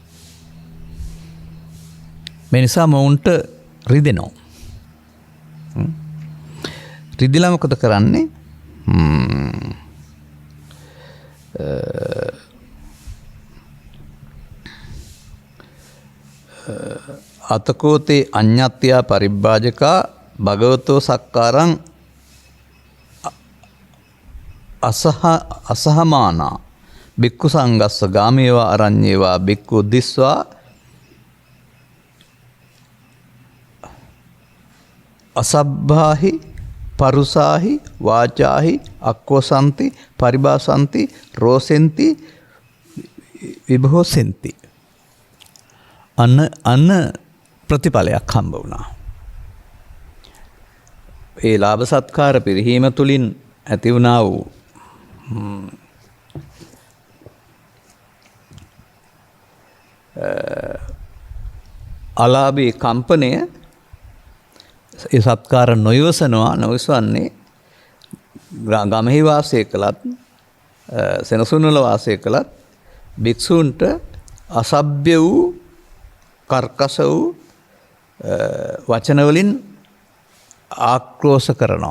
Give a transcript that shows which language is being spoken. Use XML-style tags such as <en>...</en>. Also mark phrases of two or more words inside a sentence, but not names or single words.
<si>මේ නිසා මොවුන්ට රිදෙනවා. රිදිලා මොකද කරන්නේ?</si> <pi>අතකෝතේ අඤ්ඤත්‍යා පරිබ්බාජකා භගවතෝ සක්කාරං අසහමානා බික්ඛු සංගස්ස ගාමේවා අරඤ්ඤේවා බික්ඛු දිස්වා අසබ්බාහි පරුසාහි වාචාහි අක්ඛෝසන්ති පරිබාසන්ති රෝසෙන්ති විභෝසෙන්ති.</pi> <si>අන්න ප්‍රතිඵලයක් හම්බ වුණා. ඒ ලාභ සත්කාර පිරිහීම තුලින් ඇති වුණා වූ අලාභී කම්පනය ඒ සත්කාර නොයවසන්නේ ගමෙහි වාසය කළත් සෙනසුන්වල වාසය කළත් භික්ෂූන්ට අසභ්‍ය වූ කර්කශ වූ වචන වලින් ආක්‍රෝෂ කරනවා.</si>